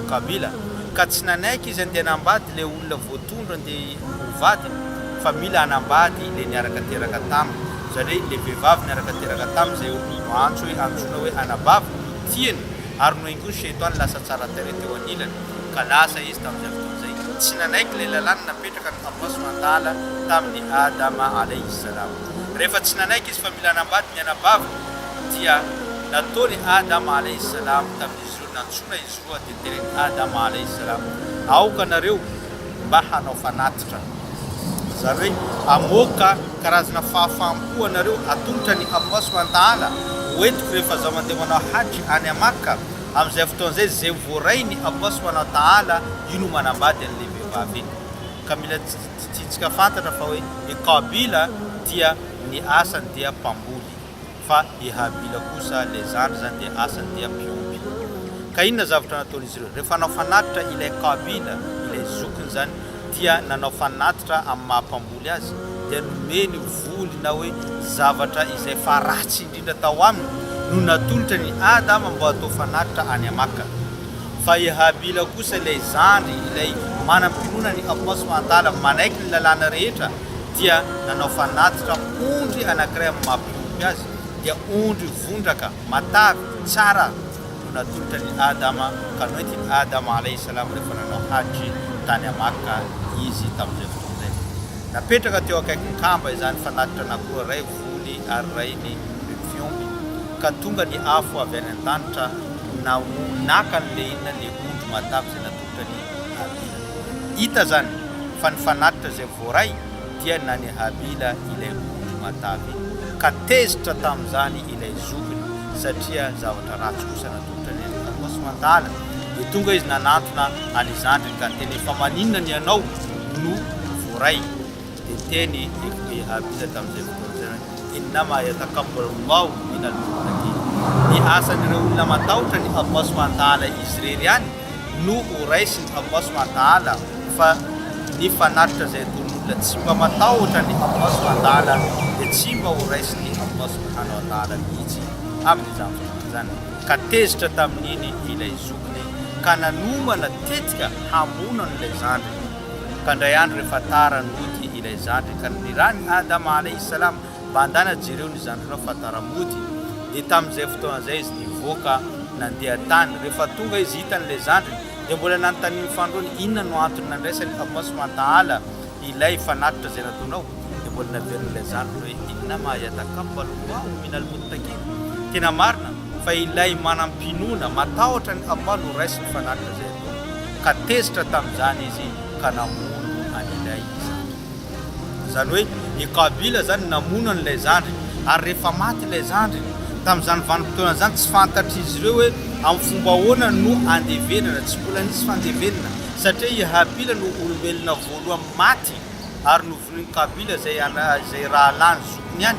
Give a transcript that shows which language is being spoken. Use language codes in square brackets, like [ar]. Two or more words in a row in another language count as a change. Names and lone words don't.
[mg] Qabila, ka tsy nanaiky izy andeha hanambady le olona voatondro andeha hovadiny, fa mila hanambady le niaraka teraka taminy, izany hoe le vehivavy niaraka teraka taminy zay antso hoe antsoina hoe anabavy tiany, ary noengony shaitan lasa tsara tare teo anilany, ka lasa izy tamin'izay fotoana zay tsy nanaiky le lalàny napetraka ny [ar] الله سبحانه وتعالى [mg] tamin'ny Adama [ar] عليه السلام. [mg] Rehefa tsy nanaiky izy fa mila hanambady ny anabavy dia nataony Adama [ar] عليه السلام [mg] tamin'izy roa, nantsona izy roa dia tereny Adama [ar] عليه السلام, [mg] aoka nareo mba hanao fanatitra, izany hoe amoaka karazana fahafaham-po anareo atongotra ny [ar] الله سبحانه وتعالى [mg] hoentiko rehefa zaho mandeha manao hajy any Makka. Amin'izay fotoana zay zay voaray ny [ar] الله سبحانه وتعالى [mg] io no manambady an'le vehivavy iny. Ka mila tsitsika fantatra fa hoe i Qabila dia ny asany dia mpamboly, fa i Habila kosa le zandry zany dia asany dia mpiompy. Ka inona zavatra nataon'izy ireo rehefa nanao fanatitra ilay Qabila, ilay zokiny zany, dia nanao fanatitra amin'ny mahampamboly azy, dia nomeny voly na hoe zavatra izay fa ratsy indrindra tao aminy no natolotra ny Adama mba atao fanatitra any Makka. Fa i Habila kosa ilay zandry ilay manam-pinoana ny [ar] الله سبحانه وتعالى [mg] manaiky ny lalàna rehetra, dia nanao fanatitra ondry anankiray amin'ny mampiompy azy, dia ondry vondraka matavy tsara no natolotra ny Adama, ka noety ny Adama [ar] عليه السلام [mg] rehefa nanao hajy tany Makka izy tamin'izay fotoana zay. Napetraka teo akaiky ny kamba izany fanatitra anankiroa, ray voly ary ray ny fiompy, ka tonga ny afo avy any an-danitra naka n'le inona le ondry matavy izay natolotra ny Habila. Hita zany fa ny fanatitra izay voaray dia na ny Habila ilay ondry matavy, ka tezitra tamin'izany ilay zokiny satria zavatra ratsy kosa natolotra ny [ar] الله سبحانه وتعالى. [mg] Dia tonga izy nanantona any zandriny ka teny fa maninona ny anao no voaray, dia teny Habila tamin'izay fotoana zany [ar] إنما يتقبل الله من المتقين. [mg] Ny asan'ireo olona matahotra ny [ar] الله سبحانه وتعالى [mg] izy rery ihany no horaisiny [ar] الله سبحانه وتعالى [mg] fa ny fanatitra zay ataon'olona tsy mba matahotra ny [ar] الله سبحانه وتعالى [mg] dia tsy mba horaisiny [ar] الله سبحانه وتعالى [mg] mihitsy amin'izany fotoana zany. Ka tezitra tamin'iny ilay zokiny ka nanomana tetika hamonana ilay zandriny. Ka ndray andro rehefa taran'ody ilay zandry ka nirany Adama [ar] عليه السلام [mg] mba handana jereo ny zandrinao fa taramody. Dia tamin'izay fotoana zay izy nivoaka nandeha tany. Rehefa tonga izy hitan'ilay zandriny dia mbola nanontaniany fandroany inona no antony nandraisany [ar] الله سبحانه وتعالى [mg] ilay fanatitra zay nataonao. Dia mbola naveron'ilay zandriny hoe [ar] إنما يتقبل الله من المتقين. [mg] Tena marina fa ilay manampinoana matahotra ny Allah no raisy ny fanatitra zay atao. Ka tezitra tamin'izany izy ka namono an'ilay zandry. Zany hoe i Kabila zany namono an'ilay zandry ary rehefa maty ilay zandry tamin'izany vanim-potoana zany tsy fantatry izy ireo hoe amin'ny fomba ahoana no andevenana, tsy mbola nisy fandevenana satria i Habila no olombelona voalohany maty ary novon'ny Kabila zay raha lany zokony ihany.